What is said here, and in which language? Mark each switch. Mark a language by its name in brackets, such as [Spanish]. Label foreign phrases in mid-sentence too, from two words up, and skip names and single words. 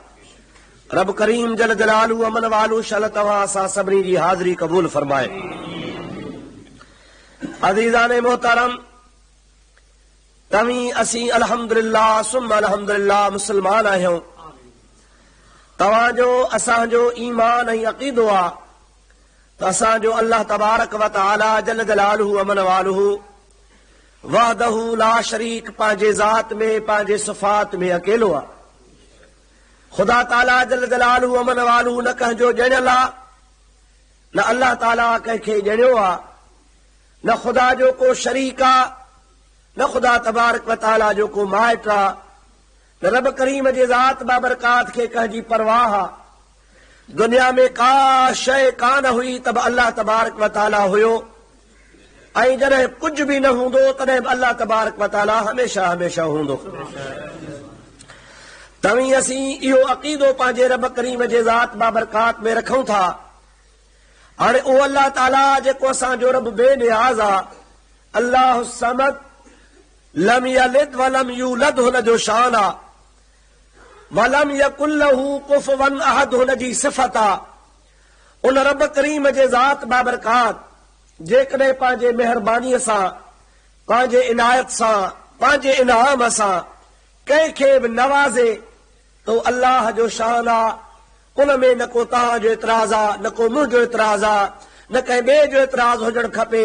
[Sindhi] रब करीम [Arabic] جل جلاله عم نواله [Sindhi] शल तव्हां असां सभिनी जी हाज़िरी क़बूल फरमाए। अज़ीज़ाने मोहतरम, तव्हीं असीं [Arabic] الحمد لله ثم الحمد لله [Sindhi] मुस्लमान आहियूं। तव्हांजो असांजो ईमान ऐं अक़ीदो आहे त असांजो [Arabic] الله تبارك وتعالى جل جلاله عم نواله وحده لا شريك [Sindhi] पंहिंजे ज़ात में पंहिंजे सिफ़ात में अकेलो आहे। ख़ुदा ताला [Arabic] جل جلاله عم نواله [Sindhi] न कंहिंजो ॼणियल आहे, न अल्लाह ताला कंहिंखे ॼणियो आहे, न ख़ुदा जो को शरीक आहे, न ख़ुदा [Arabic] تبارك وتعالى [Sindhi] जो को माइट आहे, न रब करीम जे ज़ात बाबरकात खे कंहिंजी परवाह आहे। दुनिया में का शइ कान हुई त बि [Arabic] الله تبارك وتعالى [Sindhi] हुयो, ऐं जॾहिं कुझु बि न हूंदो तॾहिं बि [Arabic] الله تبارك وتعالى [Sindhi] हमेशह हमेशह हूंदो। तव्हीं असीं इहो अक़ीदो पंहिंजे रब करीम जे ज़ात बाबरकात में रखूं था। हाणे उहो अल्लाह ताला जेको असांजो रब बेनियाज़ आहे, [Arabic] الله الصمد لم يلد ولم يولد, [Sindhi] हुन जो शान आहे। [Arabic] ولم يكن له كفوا أحد, [Sindhi] हुन जी सिफ़त आहे। उन रब करीम जे ज़ात बाबरकात जेकॾहिं पंहिंजे महिरबानीअ सां, पंहिंजे इनायत सां, पंहिंजे इनाम सां कंहिंखे बि नवाज़े तो अल्लाह जो शान आहे। उन में न को तव्हांजो एतिराज़ आहे, न को मुंहिंजो एतिराज़ आहे, न कंहिं ॿिए जो एतिराज़ हुजणु खपे।